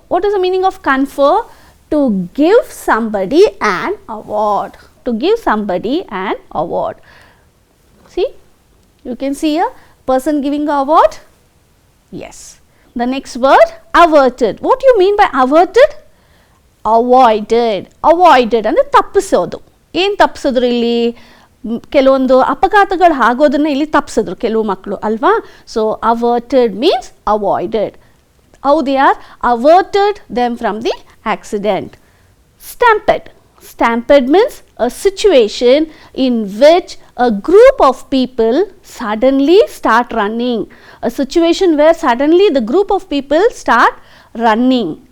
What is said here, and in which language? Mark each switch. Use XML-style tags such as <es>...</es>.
<en>What is the meaning of confer? To give somebody an award. To give somebody an award. See, you can see a person giving an award. Yes. The next word, averted. What do you mean by averted? Avoided.</en> <kn>Avoided ಅಂದರೆ ತಪ್ಪಿಸೋದು. ಏನು ತಪ್ಪಿಸಿದ್ರು ಇಲ್ಲಿ? ಕೆಲವೊಂದು ಅಪಘಾತಗಳು ಆಗೋದನ್ನ ಇಲ್ಲಿ ತಪ್ಪಿಸಿದ್ರು ಕೆಲವು ಮಕ್ಕಳು ಅಲ್ವಾ?</kn> <en>So averted means avoided. How they are averted them from the accident. Stampede. Stampede means a situation in which a group of people suddenly start running. A situation where suddenly the group of people start running.</en>